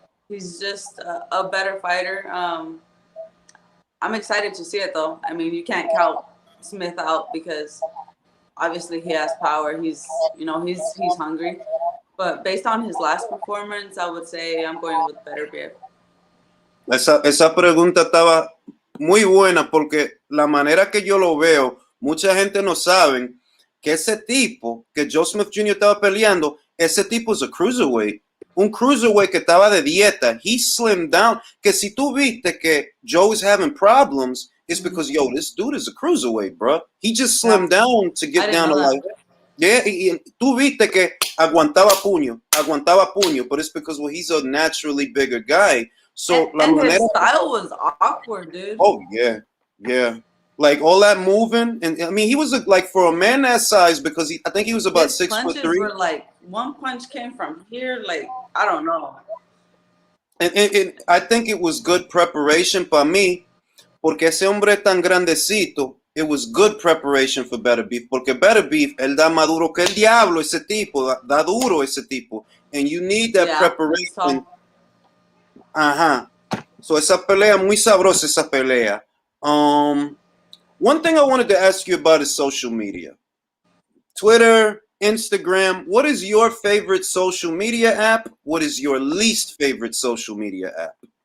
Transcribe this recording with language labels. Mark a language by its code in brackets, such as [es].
[en] He's just a better fighter. I'm excited to see it though. I mean, you can't count Smith out because obviously he has power. He's hungry. But based on his last performance, I would say I'm going with Beterbiev. [es] Esa pregunta estaba muy buena porque la manera que yo lo veo, mucha gente no sabe que ese tipo que Joe Smith Jr. estaba peleando, ese tipo es a cruiserweight. Un cruiserweight que estaba de dieta. [en] He slimmed down. [es] Que si tú viste que [en] Joe is having problems, it's because, yo, this dude is a cruiserweight, bro. He just slimmed down to get down to like... Yeah, [es] y tú viste que aguantaba puño, [en] but it's because, well, he's a naturally bigger guy. So and his style was awkward, dude. Oh yeah, like all that moving, and I mean he was like for a man that size because I think he was about his 6'3". Punches were like one punch came from here, like I don't know. And I think it was good preparation [es] para mí, porque ese hombre tan grandecito. [en] It was good preparation for Beterbiev, [es] porque Beterbiev, él da más duro que el diablo, ese tipo, da duro ese tipo, [en] and you need that preparation. [es] Ajá. [en] So [es] esa pelea, muy sabrosa esa pelea. [en] One thing I wanted to ask you about is social media. Twitter, Instagram. What is your favorite social media app? What is your least favorite social media app?